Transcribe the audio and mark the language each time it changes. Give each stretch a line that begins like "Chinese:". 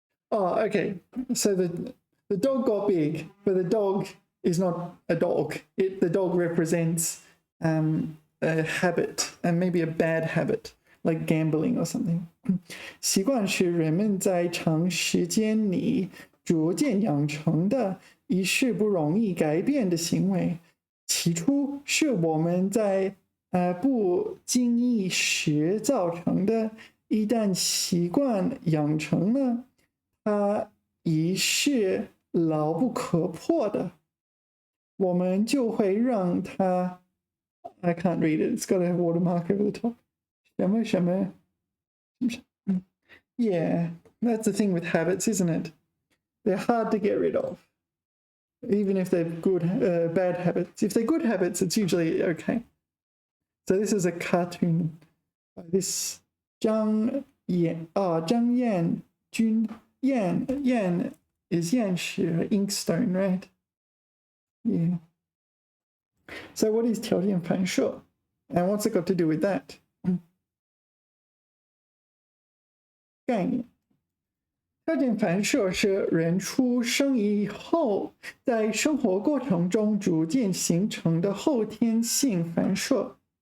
English: Okay. So the dog got big, but the dog is not a dog. The dog represents a habit, and maybe a bad habit, like gambling or something.
Chinese: 习惯是人们在长时间里逐渐养成的一是不容易改变的行为。起初是我们在不经意时造成的，一旦习惯养成了，它已是牢不可破的。我们就会让它
English: I can't read it. It's got a watermark over the top. 什么 Yeah, that's the thing with habits, isn't it? They're hard to get rid of. Even if they're bad habits. If they're good habits, it's usually okay. So this is a cartoon by this Zhang Yan Jun. Yan is Yanshi, inkstone, right? Yeah. So what is 条件反射? And what's it got to do with that?
Chinese: 概念。条件反射是人出生以后，在生活过程中逐渐形成的后天性反射。